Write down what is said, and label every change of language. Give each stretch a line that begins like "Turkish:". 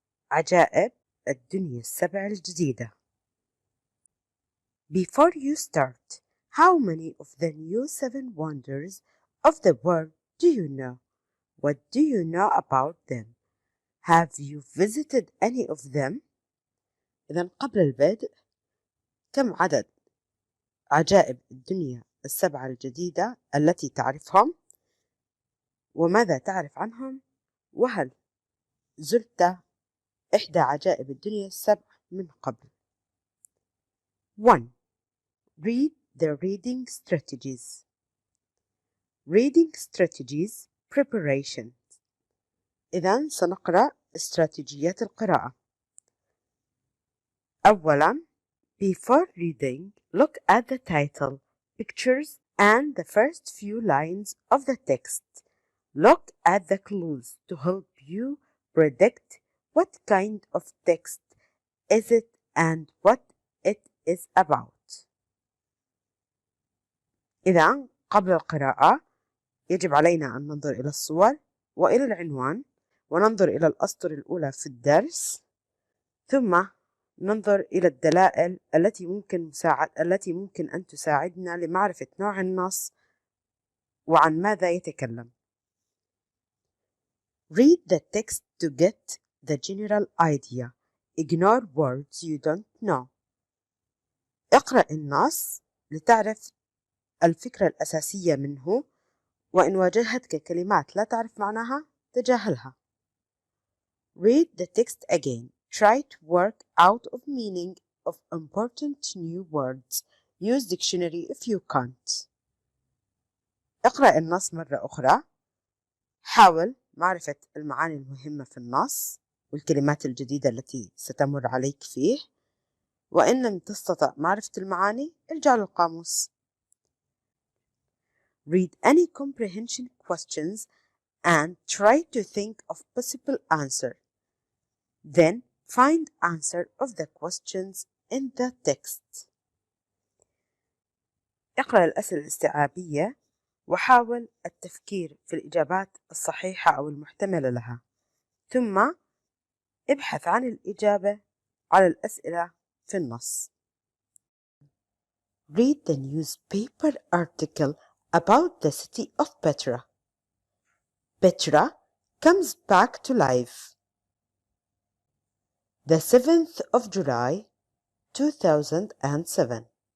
Arabic: عجائب الدنيا السبع الجديدة.
English: Before you start, how many of the new 7 wonders of the world do you know? What do you know about them? Have you visited any of them?
Arabic: إذن قبل البدء، كم عدد عجائب الدنيا السبعة الجديدة التي تعرفهم؟ وماذا تعرف عنهم؟ وهل زرت إحدى عجائب الدنيا السبع من قبل؟ 1.
English: Read the reading strategies. Reading strategies preparation.
Arabic: إذن سنقرأ استراتيجيات القراءة.
English: أولاً, before reading, look at the title, pictures, and the first few lines of the text. Look at the clues to help you predict what kind of text is it and what it is about.
Arabic: إذا قبل القراءة يجب علينا أن ننظر إلى الصور وإلى العنوان وننظر إلى الأسطر الأولى في الدرس، ثم ننظر إلى الدلائل التي ممكن أن تساعدنا لمعرفة نوع النص وعن ماذا يتكلم.
English: Read the text to get the general idea. Ignore words you don't know.
Arabic: اقرأ النص لتعرف الفكرة الأساسية منه، وإن واجهتك كلمات لا تعرف معناها تجاهلها.
English: Read the text again. Try to work out of meaning of important new words. Use dictionary if you can't.
Arabic: اقرأ النص مرة أخرى. حاول معرفة المعاني المهمة في النص والكلمات الجديدة التي ستمر عليك فيه، وإن لم تستطع معرفة المعاني ارجع للقاموس.
English: Read any comprehension questions and try to think of possible answer. Then find answer of the questions in the text.
Arabic: اقرأ الأسئلة الاستيعابية وحاول التفكير في الإجابات الصحيحة أو المحتملة لها، ثم ابحث عن الإجابة على الأسئلة في النص.
English: read the newspaper article about the city of Petra. Petra comes back to life. The 7th of July, 2007.